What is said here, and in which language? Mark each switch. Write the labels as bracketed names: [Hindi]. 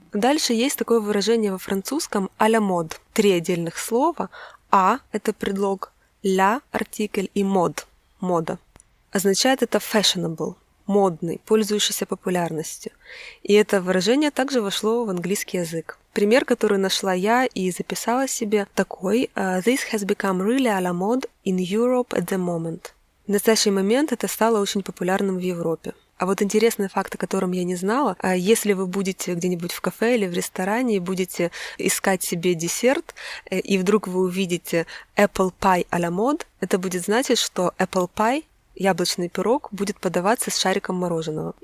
[Russian] Дальше есть такое выражение во французском «à la mode». 3 отдельных слова. «А» — это предлог, «la» — артикль и «mode» — мода. Означает это fashionable, модный, пользующийся популярностью. И это выражение также вошло в английский язык. Пример, который нашла я и записала себе, такой [English] «This has become really à la mode in Europe at the moment». [Russian] В настоящий момент это стало очень популярным в Европе. А вот интересный факт, о котором я не знала, если вы будете где-нибудь в кафе или в ресторане и будете искать себе десерт, и вдруг вы увидите apple pie à la mode, это будет значить, что apple pie, яблочный пирог, будет подаваться с шариком мороженого.